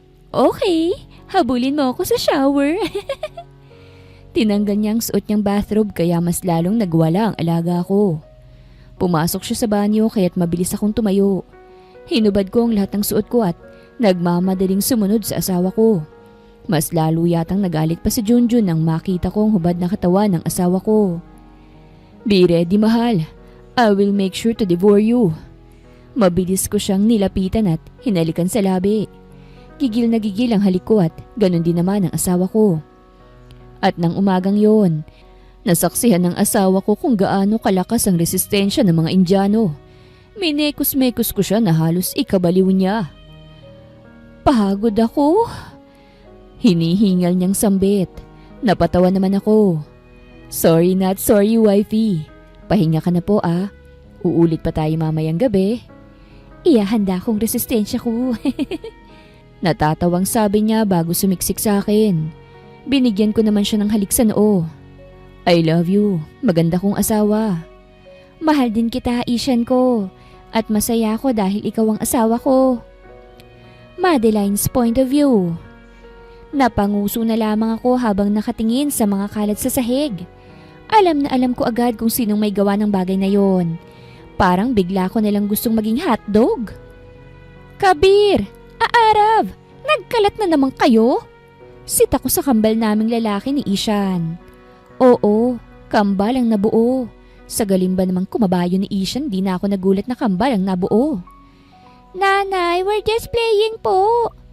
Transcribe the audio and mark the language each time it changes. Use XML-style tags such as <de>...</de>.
<tl>Okay, habulin mo ako sa shower. Tinanggal niya ang suot niyang bathrobe kaya mas lalong nagwala ang alaga ko. Pumasok siya sa banyo kaya't mabilis akong tumayo. Hinubad ko ang lahat ng suot ko at nagmamadaling sumunod sa asawa ko. Mas lalo yatang nagalit pa si Junjun nang makita ko ang hubad na katawan ng asawa ko.</tl> <en>Be ready, mahal. I will make sure to devour you.</en> <tl>Mabilis ko siyang nilapitan at hinalikan sa labi. Gigil na gigil ang halik ko at ganun din naman ang asawa ko. At nang umagang yon, nasaksihan ng asawa ko kung gaano kalakas ang resistensya ng mga Indiano. Minekos-mekos ko siya na halos ikabaliw niya. Pagod ako. Hinihingal niyang sambit. Napatawa naman ako.</tl> <en>Sorry not sorry, wifey.</en> <tl>Pahinga ka na po ah. Uulit pa tayo mamayang gabi. Iyahanda kong resistensya ko. Natatawang sabi niya bago sumiksik sa akin. Binigyan ko naman siya ng halik sa noo.</tl> <en>I love you.</en> <tl>Maganda kong asawa. Mahal din kita, Ishan ko. At masaya ako dahil ikaw ang asawa ko.</tl> <en>Madeline's point of view.</en> <tl>Napanguso na lamang ako habang nakatingin sa mga kalat sa sahig. Alam na alam ko agad kung sinong may gawa ng bagay na yon. Parang bigla ko nalang gustong maging hotdog. Kabir! Aarav! Nagkalat na naman kayo? Sit ako sa kambal naming lalaki ni Ishan. Oo, kambal ang nabuo. Sa galimba namang kumabayo ni Ishan, di na ako nagulat na kambal ang nabuo.</tl> <en>Nanay, we're just playing po.</en>